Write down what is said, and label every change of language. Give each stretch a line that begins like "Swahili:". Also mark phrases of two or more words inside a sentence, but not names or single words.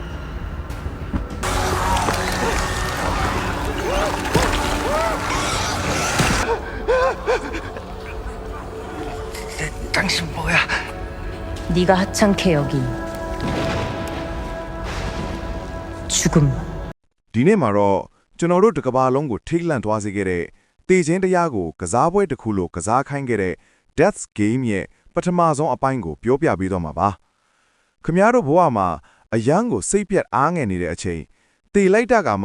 Korean: 당신 뭐야? 네가 하찮게 여긴 죽음.
Burmese: ဒီနေ့မှာတော့ကျွန်တော်တို့တစ်ကမ္ဘာလုံးကိုထိတ်လန့်သွားစေခဲ့တဲ့တေချင်းတရားကိုကစားပွဲတစ်ခုလိုကစားခိုင်းခဲ့တဲ့ Death Game ရဲ့ပထမဆုံးအပိုင်းကိုပြောပြပေးတော့မှာပါခင်ဗျားတို့ဘဝမှာအယမ်းကိုစိတ်ပြတ်အားငယ်နေတဲ့အချိန်တေလိုက်တာကမှ